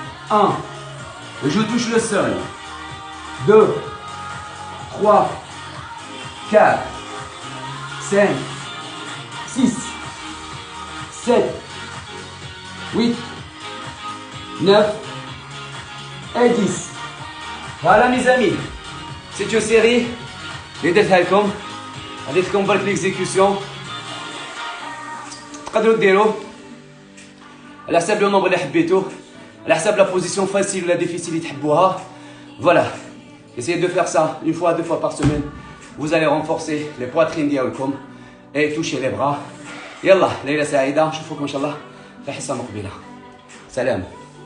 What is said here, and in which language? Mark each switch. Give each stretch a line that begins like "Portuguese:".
French: 1. Je touche le sol. 2, 3, 4, 5, 6, 7, 8, 9 et 10. Voilà mes amis, c'est une série
Arabic: اللي درتها لكم. عطيت لكم برك ليكزيكسيون تقدروا ديروه على حساب لو نومبر اللي حبيتوه، على حساب لا بوزيسيون فاسيل ولا ديفيسيل اللي تحبوها.
French: Voilà, essayez de faire ça une fois, 2 fois par semaine. Vous allez renforcer les poitrines
Arabic: ديالكم
French: et toucher les bras.
Arabic: يلا ليلة سعيدة، نشوفكم إن شاء الله في حصة مقبلة. سلام.